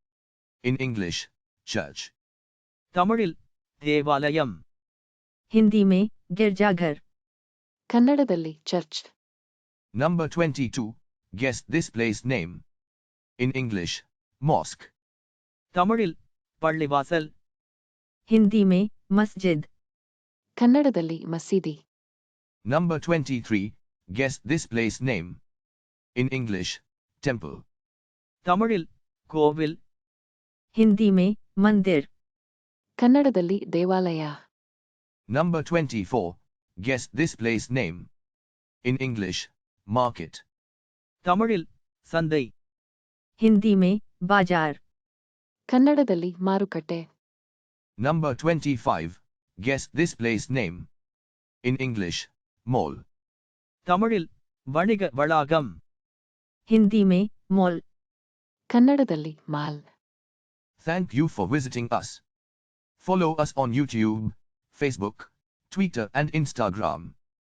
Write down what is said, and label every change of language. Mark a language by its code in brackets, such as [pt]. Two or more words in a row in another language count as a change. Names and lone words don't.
[en] In English, church. [ta] தமிழில் தேவாலயம். [hi] हिंदी में गिरजाघर. [kn] ಕನ್ನಡದಲ್ಲಿ ಚರ್ಚ್. [en] Number 22. Guess this place name. In English, mosque. [ta] தமிழில் பள்ளிவாசல். [hi] हिंदी में मस्जिद. [kn] ಕನ್ನಡದಲ್ಲಿ ಮಸೀದಿ. [en] Number 23. Guess this place name. In English, temple. [ta] தமிழில் கோவில், [hi] हिंदी में मंदिर, [kn] ಕನ್ನಡದಲ್ಲಿ ದೇವಾಲಯ. [en] Number 24. Guess this place name. In English, market. [ta] தமிழில் சந்தை, [hi] हिंदी में बाजार, [kn] ಕನ್ನಡದಲ್ಲಿ ಮಾರುಕಟ್ಟೆ. [en] Number 25. Guess this place name. In English, mall. [ta] தமிழில் வணிக வளாகம், [hi] हिंदी में मॉल. [kn] ಕನ್ನಡದಲ್ಲಿ ಮಾಲ್. [en] Thank you for visiting us. Follow us on YouTube, Facebook, Twitter and Instagram.